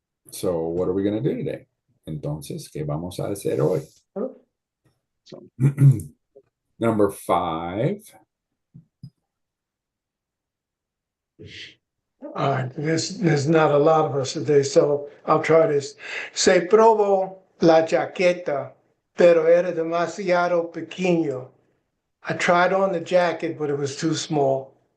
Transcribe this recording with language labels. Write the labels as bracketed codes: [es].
[en] So what are we going to do today? [es] Entonces, ¿qué vamos a hacer hoy? [en] So Number 5. All right, there's not a lot of us today, so I'll try this. [es] Se probó la chaqueta, pero era demasiado pequeño. [en] I tried on the jacket, but it was too small.